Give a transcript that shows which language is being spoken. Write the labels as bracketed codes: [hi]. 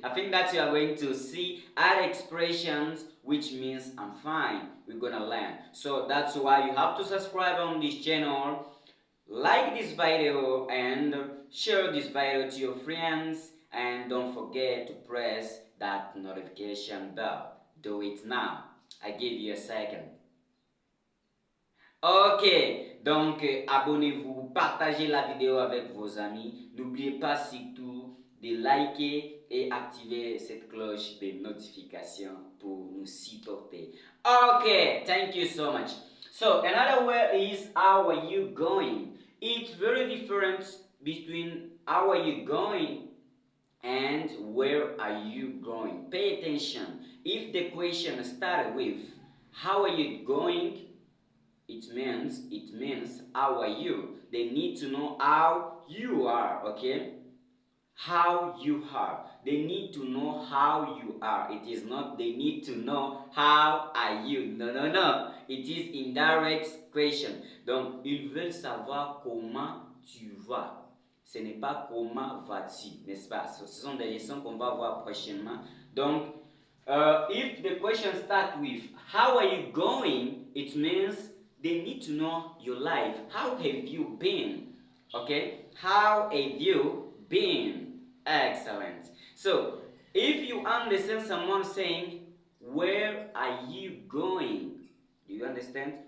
[en] I think that you are going to see other expressions which means I'm fine. We're gonna learn. So that's why you have to subscribe on this channel, like this video and share this video to your friends, and don't forget to press that notification bell. Do it now. I give you a second. [fr] Ok, donc abonnez-vous, partagez la vidéo avec vos amis. N'oubliez pas surtout de liker et activer cette cloche de notification pour nous supporter. [en] Ok, thank you so much. So another word is how are you going? It's very different between how are you going and where are you going. Pay attention. If the question started with how are you going, it means how are you. They need to know how you are, okay? how you are. They need to know how you are. It is not they need to know how are you. No, no, no. It is indirect question. [fr] Donc, ils veulent savoir comment tu vas. Ce n'est pas comment vas-tu, n'est-ce pas? Ce sont des leçons qu'on va voir prochainement. [en] Donc, if the question starts with how are you going, it means they need to know your life. How have you been? Okay? How have you been? Excellent. So, if you understand someone saying, where are you going? Do you understand?